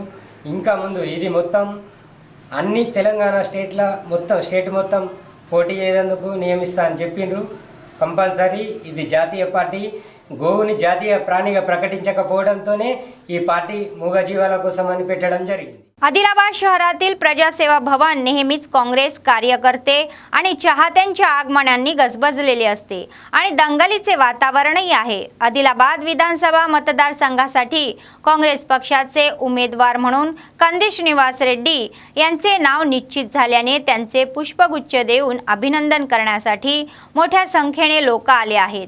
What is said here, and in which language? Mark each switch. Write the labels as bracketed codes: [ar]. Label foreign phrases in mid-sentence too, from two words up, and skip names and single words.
[te] ఇంకా ముందు ఇది మొత్తం అన్ని తెలంగాణ స్టేట్ మొత్తం పోటీ చేసేందుకు నియమిస్తా అని చెప్పిండ్రు. కంపల్సరీ ఇది జాతీయ పార్టీ. గోవుని జాతీయ ప్రాణిగా ప్రకటించకపోవడంతోనే ఈ పార్టీ మూగజీవాల కోసం అని పెట్టడం జరిగింది. [mr] आदिलाबाद शहरातील प्रजासेवा भवन नेहमीच काँग्रेस कार्यकर्ते आणि चाहत्यांच्या आगमनांनी गजबजलेले असते आणि दंगलीचे वातावरणही आहे. आदिलाबाद विधानसभा मतदारसंघासाठी काँग्रेस पक्षाचे उमेदवार म्हणून कंदी श्रीनिवास रेड्डी यांचे नाव निश्चित झाल्याने त्यांचे पुष्पगुच्छ देऊन अभिनंदन करण्यासाठी मोठ्या संख्येने लोक आले आहेत.